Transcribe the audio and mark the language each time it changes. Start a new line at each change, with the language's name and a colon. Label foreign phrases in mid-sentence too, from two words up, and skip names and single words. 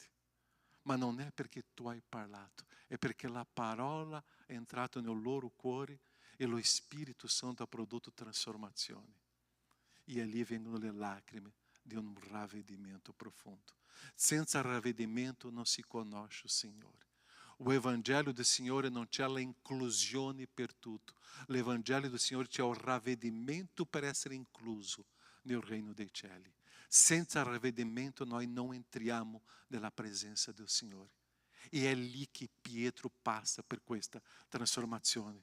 Italian: Ma non è perché tu hai parlato, è perché la parola è entrata nel loro cuore e lo Spirito Santo ha prodotto trasformazione. E lì vengono le lacrime di un ravvedimento profondo. Senza ravvedimento non si conosce il Signore.
Portuguese: O Evangelho do
Italian: Signore non c'è la inclusione per tutto. L'Evangelho do Signore c'è il ravvedimento per essere incluso nel reino dei cieli. Senza ravvedimento noi non entriamo nella presenza del Signore. E è lì che Pietro passa per questa trasformazione.